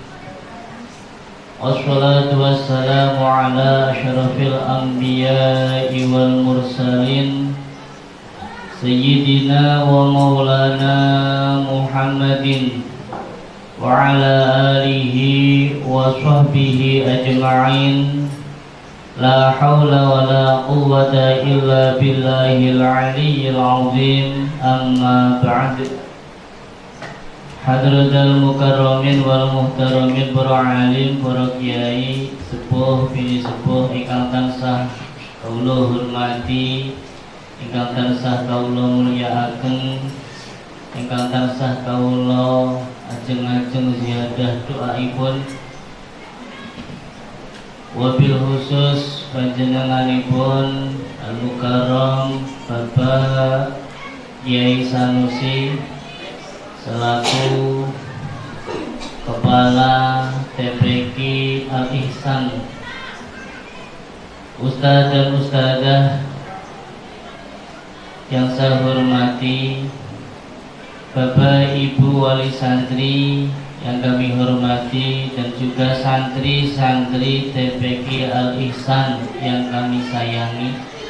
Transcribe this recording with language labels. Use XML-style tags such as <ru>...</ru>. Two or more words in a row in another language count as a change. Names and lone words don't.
<ar>والصلاة والسلام على أشرف الأنبياء والمرسلين سيدنا ومولانا محمد وعلى آله وصحبه أجمعين. لا حول ولا قوة إلا بالله العلي العظيم. أما بعد. حضرات المكرمين والمحترمين,</ar> <jv>para alim, para kiai, sepuh bini sepuh ingkang tansah kawula hormati, ingkang tansah kawula mulyakaken, ingkang tansah kawula ajeng-ajeng ziyadah doaipun.</jv> <ar>وبالخصوص</ar> <jv>panjenenganipun Al-Mukarram Bapak Kiai Sanusi selaku</jv> <id>Kepala TPQ Al-Ihsan, Ustadz dan Ustadzah yang saya hormati, Bapak Ibu Wali Santri yang kami hormati, dan juga santri-santri TPQ Al-Ihsan yang kami sayangi.</id>